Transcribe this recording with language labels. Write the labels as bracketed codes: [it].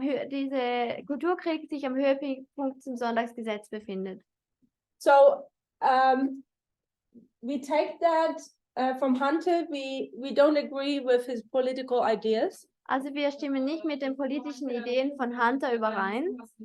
[de] Diese Kulturkrieg sich am Höhepunkt zum Sonntagsgesetz befindet. [en] So we take that from Hunter. We don't agree with his political ideas. [de] Also wir stimmen nicht mit den politischen Ideen von Hunter überein.